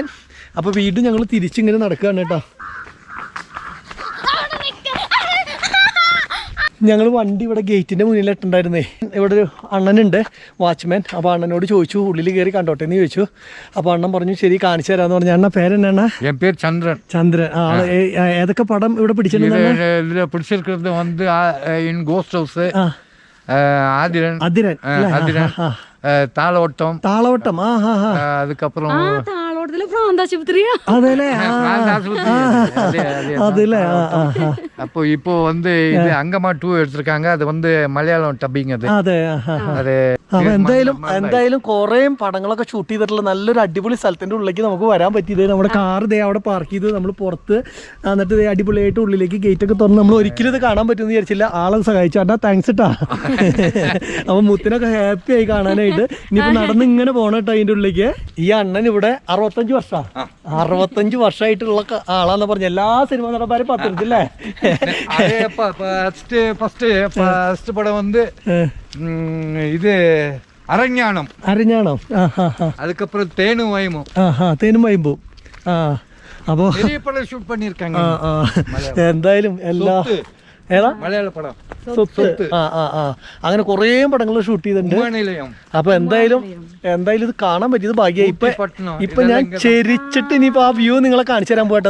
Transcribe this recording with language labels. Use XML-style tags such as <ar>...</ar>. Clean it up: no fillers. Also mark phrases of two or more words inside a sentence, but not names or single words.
<ml>അപ്പോൾ വീണ്ടും ഞങ്ങൾ തിരിച്ചിങ്ങനെ നടക്കുകയാണ് കേട്ടോ. ഞങ്ങൾ വണ്ടി ഇവിടെ ഗേറ്റിൻ്റെ മുന്നിലിട്ടുണ്ടായിരുന്നേ. ഇവിടെ ഒരു അണ്ണനുണ്ട്, വാച്ച്മാൻ. അപ്പോൾ അണ്ണനോട് ചോദിച്ചു ഉള്ളിൽ കയറി കണ്ടോട്ടെ എന്ന് ചോദിച്ചു. അപ്പോൾ അണ്ണൻ പറഞ്ഞു ശരി കാണിച്ചു തരാമെന്ന് പറഞ്ഞു. അണ്ണ പേരെന്നാണ്?</ml> <ta>என் பேர் சந்திரன்.</ta> <ml>ചന്ദ്രൻ. ഏതൊക്കെ പടം ഇവിടെ പിടിച്ചിട്ടുണ്ട്?</ml> <ta>இதுல பிடிச்சிருக்கிறது வந்து இன் கோஸ்ட் ஹவுஸ், ஆதிரன், தாளோட்டம், அதுக்கப்புறம் அப்போ இப்போ வந்து இது அங்கமா 2 எடுத்திருக்காங்க. அது வந்து மலையாളം டப்பிங்.</ta> <ml>എന്തായാലും കുറേ പടങ്ങളൊക്കെ ഷൂട്ട് ചെയ്തിട്ടുള്ള നല്ലൊരു അടിപൊളി സ്ഥലത്തിന്റെ ഉള്ളിലേക്ക് നമുക്ക് വരാൻ പറ്റിയത്. നമ്മുടെ കാർ ദേ അവിടെ പാർക്ക് ചെയ്ത് നമ്മൾ പുറത്ത് എന്നിട്ട് അടിപൊളിയായിട്ട് ഉള്ളിലേക്ക് ഗേറ്റ് ഒക്കെ തുറന്ന് നമ്മൾ ഒരിക്കലും ഇത് കാണാൻ പറ്റുമെന്ന് വിചാരിച്ചില്ല. ആളെ സഹായിച്ചു അണ്ണാ, താങ്ക്സ് ഇട്ടാ. അപ്പൊ മുത്തിനൊക്കെ ഹാപ്പി ആയി കാണാനായിട്ട്. ഇനിയിപ്പോ നടന്ന് ഇങ്ങനെ പോണം കേട്ടോ അതിന്റെ ഉള്ളിലേക്ക്. ഈ അണ്ണൻ ഇവിടെ 65 വർഷമായിട്ടുള്ള ആളാന്ന് പറഞ്ഞ എല്ലാ സിനിമ നടന്മാരും പത്തില്ലേ?</ml> <ta>ஃபர்ஸ்ட் படம் வந்து இது அரஞானம். அதுக்கப்புறம் தேனும் வயமும்.</ta> <ml>അപ്പോ</ml> <ta>ഷൂട്ട് பண்ணிருக்காங்க.</ta> <ml>എന്തായാലും എല്ലാ മലയാള പടം സ്വത്ത് അങ്ങനെ കുറേ പടങ്ങൾ ഷൂട്ട് ചെയ്തിട്ടുണ്ട്. അപ്പൊ എന്തായാലും ഇത് കാണാൻ പറ്റിയത് ഭാഗ്യമായി. ഇപ്പൊ ഞാൻ ചെരിച്ചിട്ട് ഇനിയിപ്പോ ആ വ്യൂ നിങ്ങളെ കാണിച്ചു തരാൻ പോട്ടെ.</ml>